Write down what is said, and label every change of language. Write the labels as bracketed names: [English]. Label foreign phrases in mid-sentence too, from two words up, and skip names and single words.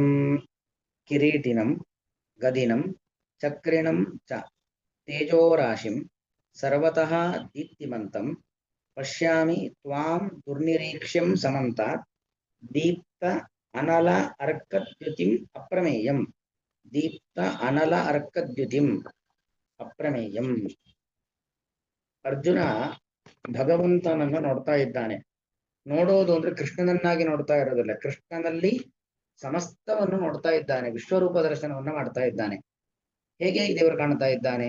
[Sanskrit] किरीटिनं गदिनं चक्रिणं च तेजोराशिं सर्वतः दीप्तिमन्तं पश्यामि त्वां दुर्निरीक्ष्यं समन्तात् दीप्त अनल अर्कद्युतिम् अप्रमेयम्। दीप्त अनल अर्कद्युतिम् ಅಪ್ರಮೇಯಂ. [Kannada] ಅರ್ಜುನ ಭಗವಂತನನ್ನು ನೋಡ್ತಾ ಇದ್ದಾನೆ. ನೋಡೋದು ಅಂದ್ರೆ ಕೃಷ್ಣನನ್ನಾಗಿ ನೋಡ್ತಾ ಇರೋದಿಲ್ಲ, ಕೃಷ್ಣನಲ್ಲಿ ಸಮಸ್ತವನ್ನು ನೋಡ್ತಾ ಇದ್ದಾನೆ. ವಿಶ್ವರೂಪ ದರ್ಶನವನ್ನ ಮಾಡ್ತಾ ಇದ್ದಾನೆ. ಹೇಗೆ ದೇವರು ಕಾಣ್ತಾ ಇದ್ದಾನೆ?